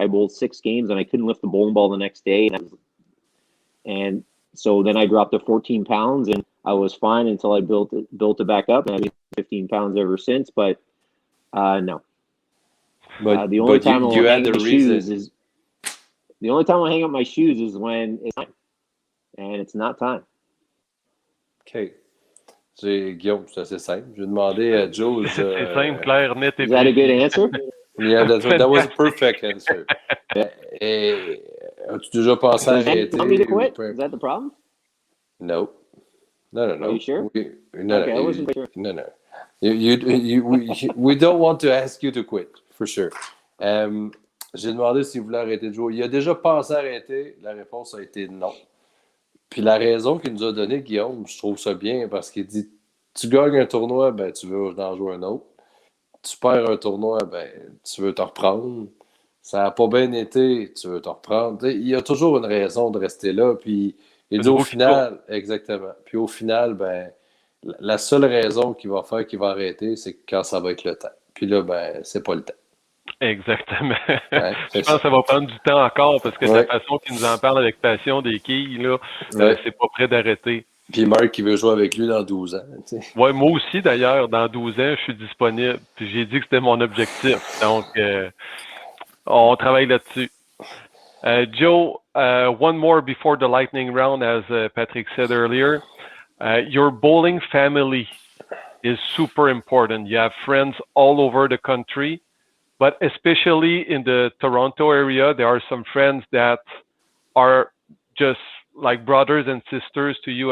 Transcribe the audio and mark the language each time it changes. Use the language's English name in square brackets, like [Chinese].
[English] I bowled 6 games and I couldn't lift the bowling ball the next day, and so then I dropped to 14 pounds, and I was fine until I built it back up, and I've been 15 pounds ever since. But no. But the only time you had the reason. The only time I hang up my shoes is when it's time, and it's not time. Okay. [French] Guillaume, c'est assez simple. Je vais demander à Joe. C'est simple, clair, net et [English] Is that a good answer? Yeah, that was a perfect answer. [French] As-tu déjà pensé à arrêter? [English] Want me to quit? Is that the problem? No. Are you sure? No. Okay, I wasn't sure. No. We don't want to ask you to quit, for sure. [French] J'ai demandé s'il voulait arrêter de jouer. Il a déjà pensé à arrêter. La réponse a été non. Puis la raison qu'il nous a donnée, Guillaume, je trouve ça bien, parce qu'il dit, tu gagnes un tournoi, ben tu veux en jouer un autre. Tu perds un tournoi, ben tu veux t'en reprendre. Ça n'a pas bien été, tu veux t'en reprendre. Il y a toujours une raison de rester là. Puis Il dit au final, exactement. Puis au final, ben, la seule raison qu'il va faire qu'il va arrêter, c'est quand ça va être le temps. Puis là, ben, c'est pas le temps. Exactement. Ouais, Je pense que ça va prendre du temps encore parce que de ouais. la façon qu'il nous en parle avec passion des quilles, là, Ouais. c'est pas prêt d'arrêter. Puis Marc, il veut jouer avec lui dans 12 ans. Tu sais. Ouais, moi aussi, d'ailleurs, dans 12 ans, je suis disponible. Puis j'ai dit que c'était mon objectif. Donc, on travaille là-dessus. [English] Joe, one more before the lightning round, as Patrick said earlier. Your bowling family is super important. You have friends all over the country, but especially in the Toronto area, there are some friends that are just like brothers and sisters to you.